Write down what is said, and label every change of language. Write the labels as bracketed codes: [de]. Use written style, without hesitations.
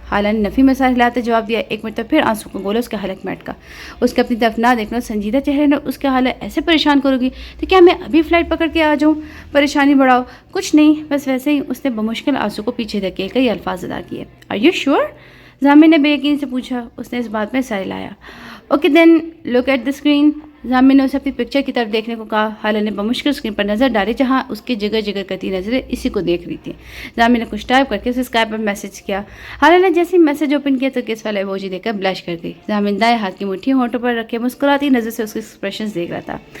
[ur] حالہ نے نفی میں سر ہلاتے جواب دیا. ایک مرتبہ پھر آنسو کو گولا اس کے حلق میں اٹکا. اس کے اپنی طرف نہ دیکھنا سنجیدہ چہرے نے اس کے حالہ ایسے پریشان کرو گی تو کیا میں ابھی فلائٹ پکڑ کے آ جاؤں؟ پریشانی بڑھاؤ. کچھ نہیں، بس ویسے ہی. اس نے بمشکل آنسو کو پیچھے دھکیل کر یہ الفاظ ادا کیے. [en] Are you sure? [ur] زامن نے بے یقین سے پوچھا. اس نے اس بات میں سر ہلایا. [en] Okay then look at the screen. [ur] Zamin نے اسے اپنی پکچر کی طرف دیکھنے کو کہا. حالا نے بمشکل اسکرین پر نظر ڈالی جہاں اس کی جگر جگر کرتی نظریں اسی کو دیکھ رہی تھی. زامن نے کچھ ٹائپ کر کے اسے اسکائپ پر میسج کیا. حالا نے جیسے ہی میسج اوپن کیا تو کس والا ایموجی دیکھ کر بلش کر گئی. زامن دائیں ہاتھ کی مٹھی ہونٹوں پر رکھے مسکراتی نظر سے اس کے ایکسپریشنز دیکھ رہا تھا.